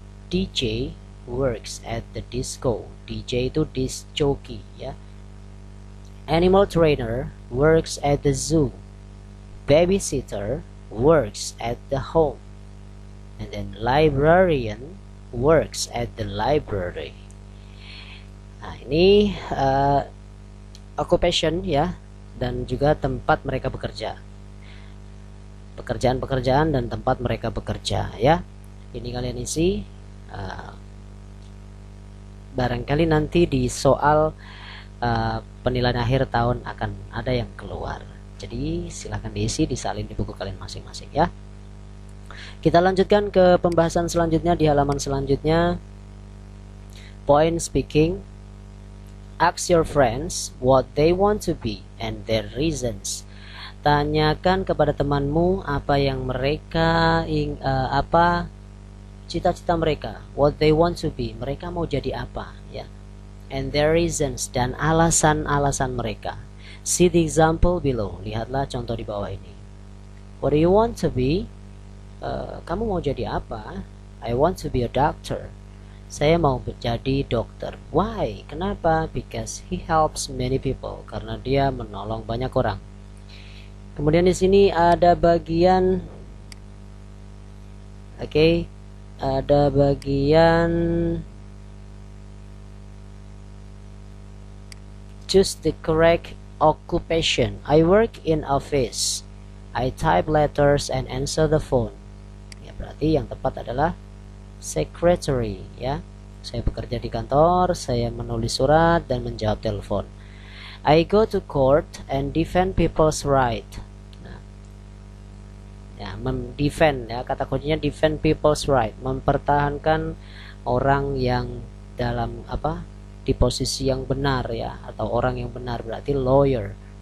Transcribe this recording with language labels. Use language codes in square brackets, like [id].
[en] DJ works at the disco. [id] DJ itu disc jockey ya. [en] Animal trainer works at the zoo. babysitter works at the home, and then librarian works at the library. [id] Nah, ini occupation ya, dan juga tempat mereka bekerja, pekerjaan-pekerjaan dan tempat mereka bekerja ya. Ini kalian isi, barangkali nanti di soal penilaian akhir tahun akan ada yang keluar. Jadi silahkan diisi, disalin di buku kalian masing-masing ya. Kita lanjutkan ke pembahasan selanjutnya di halaman selanjutnya. [en] Point speaking. Ask your friends what they want to be and their reasons. [id] Tanyakan kepada temanmu apa yang mereka apa cita-cita mereka, [en] what they want to be, [id] mereka mau jadi apa ya. [en] And their reasons, [id] dan alasan-alasan mereka. [en] See the example below. [id] Lihatlah contoh di bawah ini. [en] What do you want to be? [id] Kamu mau jadi apa? [en] I want to be a doctor. [id] Saya mau menjadi dokter. [en] Why? [id] Kenapa? [en] Because he helps many people. [id] Karena dia menolong banyak orang. Kemudian di sini ada bagian, ada bagian [en] choose the correct occupation. I work in office. I type letters and answer the phone. [id] Ya, berarti yang tepat adalah secretary ya. Saya bekerja di kantor, saya menulis surat dan menjawab telepon. [en] I go to court and defend people's right. [id] Nah, ya, defend ya, kata kuncinya [en] defend people's right, [id] mempertahankan orang yang dalam di posisi yang benar ya, atau orang yang benar, berarti lawyer.